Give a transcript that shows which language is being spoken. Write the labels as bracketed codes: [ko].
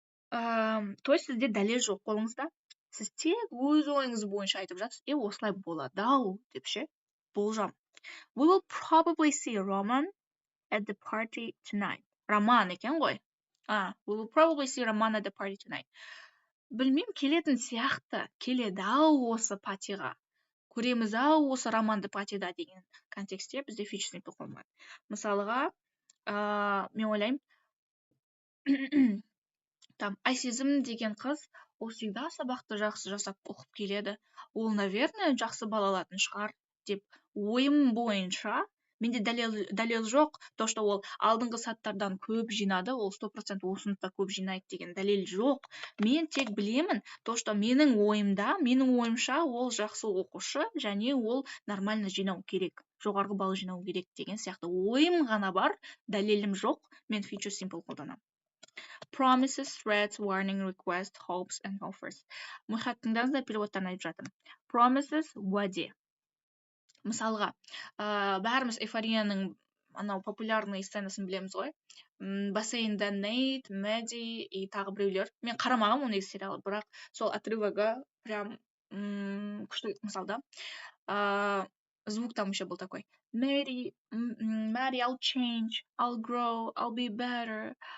[kk] То есть сізде дәлел жоқ қолыңызда. Сіз тек өз ойыңыз бойынша айтып жатсыз. Осылай болады ау деп ше. Болжам. [en] We will probably see Roman at the party tonight. [kk] Роман екен ғой. [en] We will probably see Roman at the party tonight. [kk] Білмеймін, келетін сияқты. Келеді ау осы патиға. Көреміз ау осы романды патида деген контекстте бізде future simple қолданылады. Мысалға, мен ойлаймын, Айсезім деген қыз, ол [ru] всегда [kk] сабақты жақсы жасап оқып келеді. Ол, [ru] наверное, [kk] жақсы бала алатын шығар деп ойым бойынша, менде дәлел жоқ, [ru] то, что [kk] ол алдыңғы саттардан көп жинады, ол 100% осыны да көп жинайды деген дәлел жоқ. Мен тек білемін, [ru] то, что [kk] менің ойымша ол жақсы оқушы, және ол [ru] нормально [kk] жинау керек, жоғарғы балл жинау керек деген сияқты ойым ғана бар, дәлелім жоқ, мен future simple қолданамын. [en] Promises, threats, warning, request, hopes and offers. [kk] Мұхаттыңызда переводтарын айтып жатырмын. Promises, уәде. Мысалға, бәріміз эйфорияның анау [ru] популярный [kk] сценасын білеміз ғой. Бассейнда Нейт, Мэдди и тағы біреулер. Мен қарамағам оны сериал, бірақ сол отрывога прям күшті мысалда. [ru] Звук там еще был такой. [en] Maddie, I'll change, I'll grow, I'll be better.